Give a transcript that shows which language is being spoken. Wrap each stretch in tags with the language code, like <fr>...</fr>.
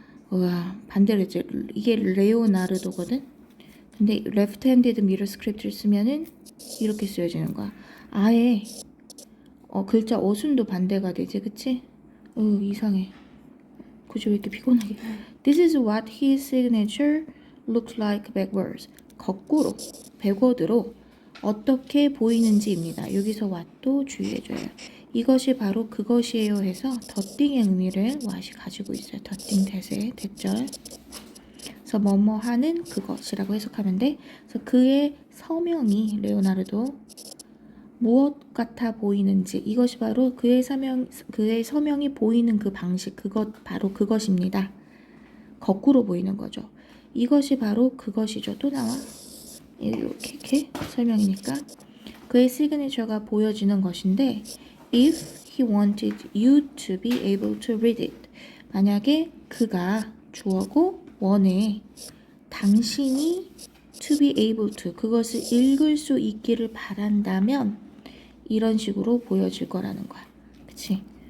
<ko>우와, 반대로 이제 이게 레오나르도거든. 근데</ko> <en>left-handed mirror script</en> <ko>를 쓰면은 이렇게 쓰여지는 거야. 아예 글자 어순도 반대가 되지, 그치? 이상해. 굳이 왜 이렇게 피곤하게?</ko> <en>This is what his signature looks like backwards.</en> <ko>거꾸로, 백워드로 어떻게 보이는지입니다. 여기서 what도 주의해줘요. 이것이 바로 그것이에요 해서 더띵의 의미를 what이 가지고 있어요. 더띵 대세, 대절. 그래서 뭐뭐 하는 그것이라고 해석하면 돼. 그래서 그의 서명이 레오나르도 무엇 같아 보이는지, 이것이 바로 그의 서명이 보이는 그 방식, 바로 그것입니다. 거꾸로 보이는 거죠. 이것이 바로 그것이죠. 또 나와. 이렇게 설명이니까. 그의 시그니처가 보여지는 것인데</ko> <en>if he wanted you to be able to read it.</en> <ko>만약에 그가 주어고 원해 당신이</ko> <en>to be able to,</en> <ko>그것을 읽을 수 있기를 바란다면 이런 식으로 보여질 거라는 거야. 그치?</ko>